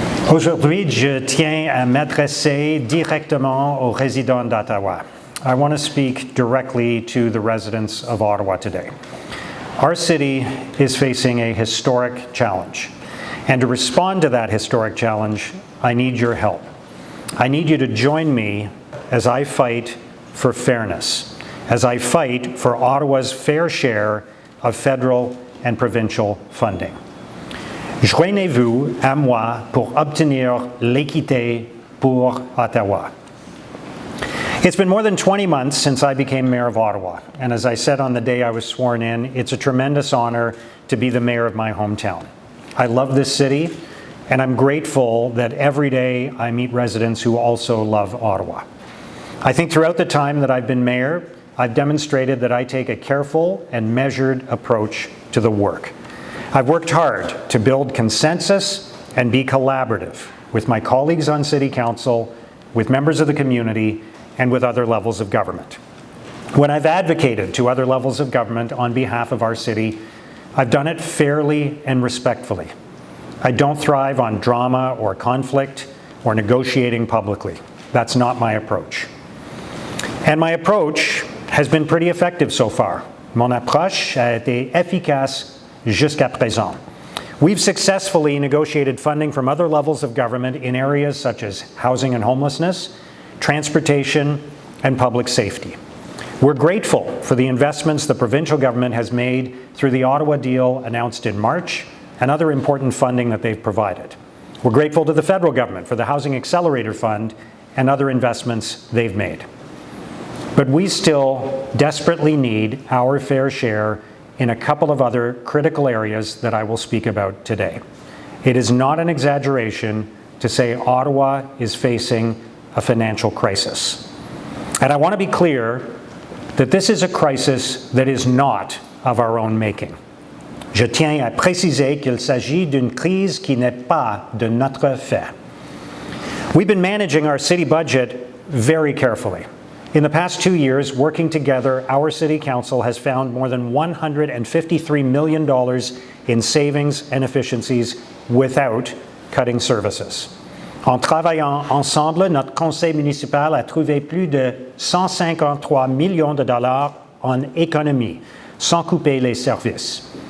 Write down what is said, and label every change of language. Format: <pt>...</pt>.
<fr>Aujourd'hui, je tiens à m'adresser directement aux résidents d'Ottawa.</fr> <en>I want to speak directly to the residents of Ottawa today. Our city is facing a historic challenge. And to respond to that historic challenge, I need your help. I need you to join me as I fight for fairness, as I fight for Ottawa's fair share of federal and provincial funding.</en> <fr>Joignez-vous à moi pour obtenir l'équité pour Ottawa.</fr> <en>It's been more than 20 months since I became mayor of Ottawa, and as I said on the day I was sworn in, it's a tremendous honor to be the mayor of my hometown. I love this city, and I'm grateful that every day I meet residents who also love Ottawa. I think throughout the time that I've been mayor, I've demonstrated that I take a careful and measured approach to the work. I've worked hard to build consensus and be collaborative with my colleagues on City Council, with members of the community, and with other levels of government. When I've advocated to other levels of government on behalf of our city, I've done it fairly and respectfully. I don't thrive on drama or conflict or negotiating publicly. That's not my approach. And my approach has been pretty effective so far.</en> <fr>Mon approche a été efficace jusqu'à présent.</fr> <en>We've successfully negotiated funding from other levels of government in areas such as housing and homelessness, transportation, and public safety. We're grateful for the investments the provincial government has made through the Ottawa deal announced in March and other important funding that they've provided. We're grateful to the federal government for the Housing Accelerator Fund and other investments they've made. But we still desperately need our fair share in a couple of other critical areas that I will speak about today. It is not an exaggeration to say Ottawa is facing a financial crisis. And I want to be clear that this is a crisis that is not of our own making.</en> <fr>Je tiens à préciser qu'il s'agit d'une crise qui n'est pas de notre fait.</fr> <en>We've been managing our city budget very carefully. In the past 2 years, working together, our City Council has found more than $153 million in savings and efficiencies without cutting services.</en> <fr>En travaillant ensemble, notre conseil municipal a trouvé plus de 153 millions de dollars en économie, sans couper les services.</fr>